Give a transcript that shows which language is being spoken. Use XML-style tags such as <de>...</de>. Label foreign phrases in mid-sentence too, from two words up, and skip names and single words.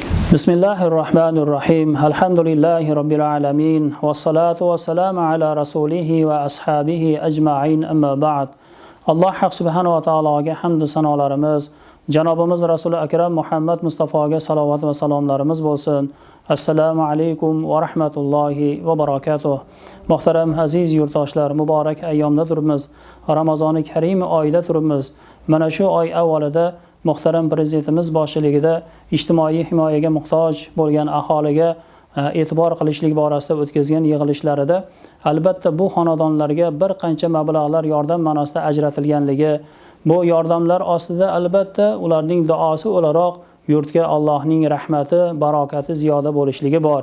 <ar>بسم الله الرحمن الرحيم. الحمد لله رب العالمين. والصلاة والسلام على رسوله وأصحابه أجمعين، أما بعد.</ar> <uz>Alloh subhanahu va taologa hamd sanolarimiz, janobimiz Rasuli akram Muhammad Mustafoga salovat va salomlarimiz bo'lsin.</uz> <ar>السلام عليكم ورحمة الله وبركاته.</ar> <uz>Muhtaram aziz yurtdoshlar, muborak ayyomda turibmiz. Ramazoni karim oyida turibmiz. Mana shu oy avvalida muhtaram prezidentimiz boshchiligida ijtimoiy himoyaga muhtoj bo'lgan aholiga e'tibor qilishlik borasida o'tkazgan yig'ilishlarida albatta bu xonadonlarga bir qancha mablag'lar yordam ma'nosida ajratilganligi, bu yordamlar ostida albatta ularning duosi o'laroq yurtga Allohning rahmati, barokati ziyoda bo'lishligi bor.</uz>